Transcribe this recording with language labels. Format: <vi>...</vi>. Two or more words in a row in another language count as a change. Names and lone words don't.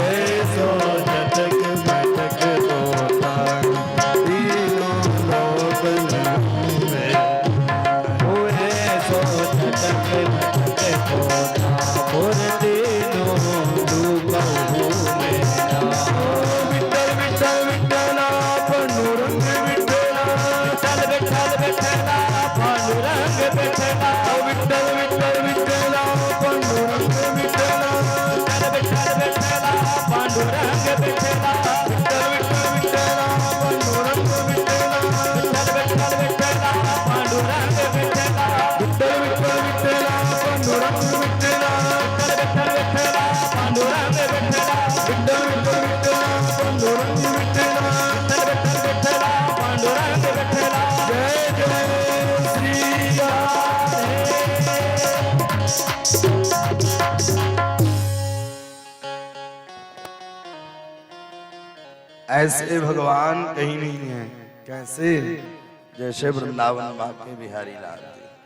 <hi>सो जटक मटक तोता तीनों लोक में पूरे सो जटक मटक कोटा पुर तीनों लोक में ना</hi> <mr>विठ्ठल विठ्ठल विठ्ठला पांडुरंग विठ्ठला विठ्ठल विठ्ठल विठ्ठला पांडुरंग विठ्ठला विठ्ठल विठ्ठल विठ्ठला पांडुरंग विठ्ठला विठ्ठल विठ्ठल विठ्ठला पांडुरंग विठ्ठला विठ्ठल विठ्ठल विठ्ठला पांडुरंग विठ्ठला विठ्ठल विठ्ठल विठ्ठला पांडुरंग विठ्ठला विठ्ठल विठ्ठल विठ्ठला पांडुरंग विठ्ठला विठ्ठल विठ्ठल विठ्ठला पांडुरंग विठ्ठला विठ्ठल विठ्ठल विठ्ठला पांडुरंग विठ्ठला विठ्ठल विठ्ठल विठ्ठला पांडुरंग विठ्ठला</mr> <hi>जय जय श्री राधे। ऐसे भगवान कहीं नहीं है कैसे जैसे वृंदावन बाके बिहारी लाल जी</hi>